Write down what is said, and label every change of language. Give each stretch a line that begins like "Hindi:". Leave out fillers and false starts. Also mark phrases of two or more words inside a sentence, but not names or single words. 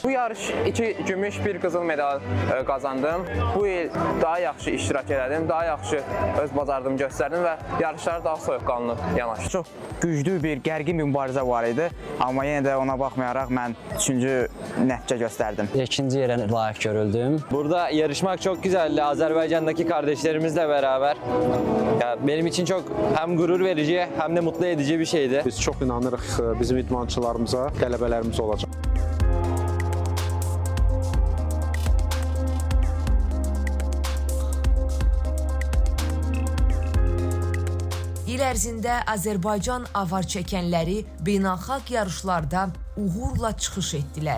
Azerbaijani: Bu yarış 2 gümüş, 1 qızıl medal qazandım. Bu il daha yaxşı iştirak elədim, daha yaxşı öz bacardığımı göstərdim və yarışlara daha soyuqqanlı yanaşdım. Çox güclü bir gərgin bir mübarizə var idi, amma yenə də ona baxmayaraq mən 3-cü nəticə göstərdim. 2-ci yerə layiq görüldüm.
Turkish: Burada yarışmak çok güzeldi. Azerbaycan'daki kardeşlerimizle beraber. Ya benim için çok hem gurur verici hem de mutlu edici bir şeydi.
Azerbaijani: Biz çox inanırıq bizim idmançılarımıza, qələbələrimiz olacaq. İl ərzində Azərbaycan avar çəkənləri beynəlxalq yarışlarda uğurla çıxış etdilər.